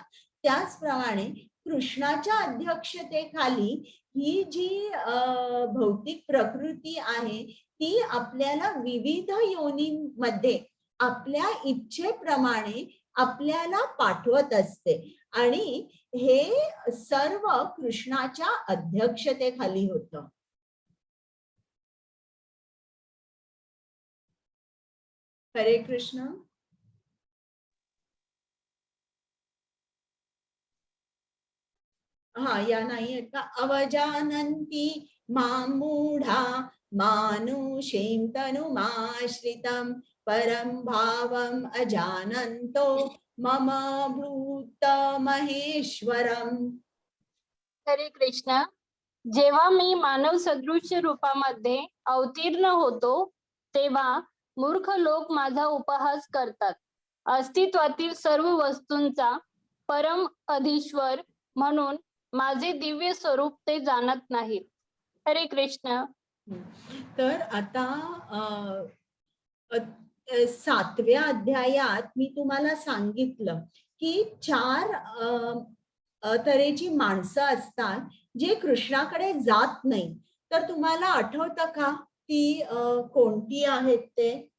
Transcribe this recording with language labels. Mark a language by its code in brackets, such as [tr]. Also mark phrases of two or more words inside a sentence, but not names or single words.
[mr] त्याचप्रमाणे कृष्णाच्या अध्यक्षतेखाली ही जी भौतिक प्रकृती आहे ती आपल्याला विविध योनींमध्ये आपल्या इच्छेप्रमाणे आपल्याला पाठवत असते आणि हे सर्व कृष्णाच्या अध्यक्षतेखाली होतं. हरे कृष्ण. हा या नाही आहेत का? [sa] अवजानन्ति मां मूढा मानुषीं तनुमाश्रितं परं भावम् अजानन्तो मम भूत महेश्वरम. [mr] हरे कृष्ण. जेव्हा मी मानव सदृश्य रूपामध्ये अवतीर्ण होतो तेव्हा मूर्ख लोक माझा उपहास करतात. अस्तित्वातील सर्व वस्तूंचा परम अधीश्वर म्हणून माझे दिव्य स्वरूप ते जाणत नाहीत. हरे कृष्ण. तर आता 7व्या अध्यायात मी तुम्हाला सांगितलं की 4 तऱ्हेची माणसं असतात जे कृष्णाकडे जात नाही. तर तुम्हाला आठवतं का ती कोणती आहेत ते?